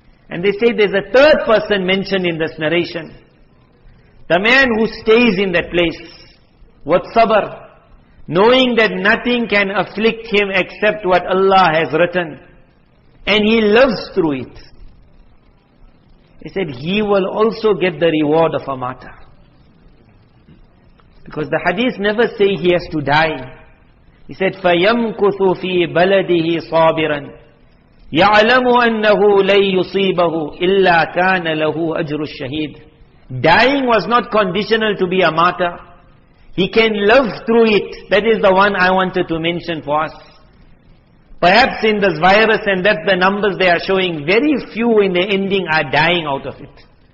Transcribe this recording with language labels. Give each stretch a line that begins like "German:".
English: And they say there's a third person mentioned in this narration. The man who stays in that place with sabr, knowing that nothing can afflict him except what Allah has written. And he lives through it. He said he will also get the reward of a martyr. Because the hadith never say he has to die. He said,
Arabic: فَيَمْكُثُ فِي بَلَدِهِ صَابِرًا يَعْلَمُ أَنَّهُ لَن يُصِيبَهُ إِلَّا كَانَ لَهُ أَجْرُ الشَّهِيدِ.
English: Dying was not conditional to be a martyr. He can live through it. That is the one I wanted to mention for us. Perhaps in this virus, and that's the numbers they are showing, very few in the ending are dying out of it.